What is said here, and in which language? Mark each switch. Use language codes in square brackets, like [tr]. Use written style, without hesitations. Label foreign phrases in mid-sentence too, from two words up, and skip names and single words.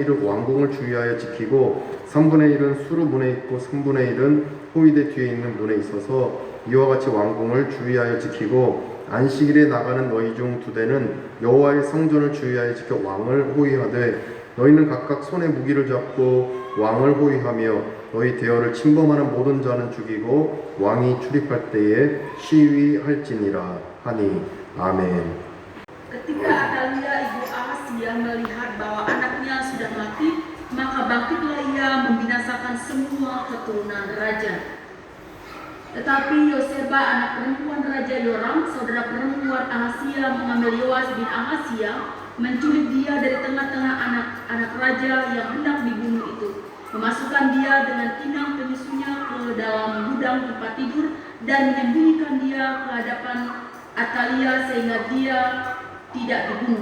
[ko] 1은 왕궁을 주의하여 지키고 3분의 1은 수루 문에 있고 3분의 1은 호위대 뒤에 있는 문에 있어서 이와 같이 왕궁을 주의하여 지키고 안식일에 나가는 너희 중 2대는 여호와의 성전을 주의하여 지켜 왕을 호위하되 너희는 각각 손에 무기를 잡고 왕을 호위하며 너희 대열을 침범하는 모든 자는 죽이고 왕이 출입할 때에 시위할지니라 하니. 아멘. [id] Ketika Atalia ibu Ahasia melihat bahwa anaknya sudah mati, maka bangkitlah ia membinasakan semua keturunan raja. Tetapi Yoseba anak perempuan Raja Yoram, saudara perempuan Ahasia, mengambil Yoas bin Ahasia, menculik dia dari tengah-tengah anak-anak raja yang hendak dibunuh itu, memasukkan dia dengan tinang penyusunya ke dalam gudang tempat tidur dan menyembunyikan dia ke hadapan Atalia sehingga dia tidak dibunuh.